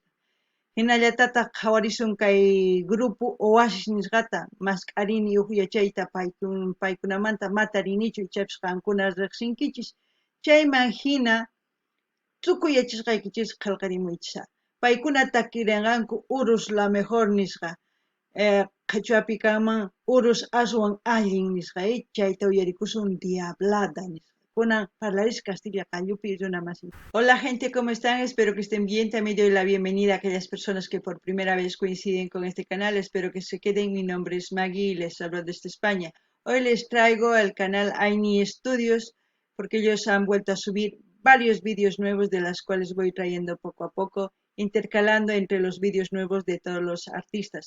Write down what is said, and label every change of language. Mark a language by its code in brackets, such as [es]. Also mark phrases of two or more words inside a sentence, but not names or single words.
[qu] hinallatataq qhawarisun kay grupo Oasis nisqata masqarini uq yachayta paykunamanta matarinichu ichapish qankuna riqsinkichis chayman hina tukuy yachashqaykichis qillqarimuychisa paykuna takirinqanku Urus [es] la mejor [qu] nisqa qhechuapi kanman Urus aswan allin nisqa chayta uyarikusun Diablada nisqa kunan parlarish Castilla qallupi runamasi. [es] Hola gente, ¿cómo están? Espero que estén bien. También doy la bienvenida a aquellas personas que por primera vez coinciden con este canal. Espero que se queden. Mi nombre es Maggie y les hablo desde España. Hoy les traigo al canal Aini Studios porque ellos han vuelto a subir varios vídeos nuevos de las cuales voy trayendo poco a poco, intercalando entre los vídeos nuevos de todos los artistas.